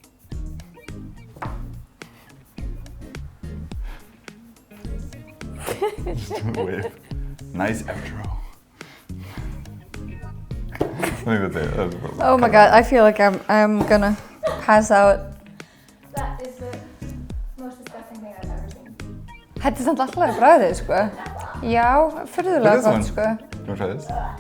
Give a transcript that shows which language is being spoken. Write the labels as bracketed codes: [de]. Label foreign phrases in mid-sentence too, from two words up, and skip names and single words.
[en] Just do a wave. Nice outro. I think that's it. Oh my god, I feel like I'm gonna pass out. That is the most disgusting thing I've ever seen. [is] Þetta er samt alltaf bragðið, sko. Já, furðulega [en] But this [is] gott, [en] one. [is] sko. [en] Do you want to try this?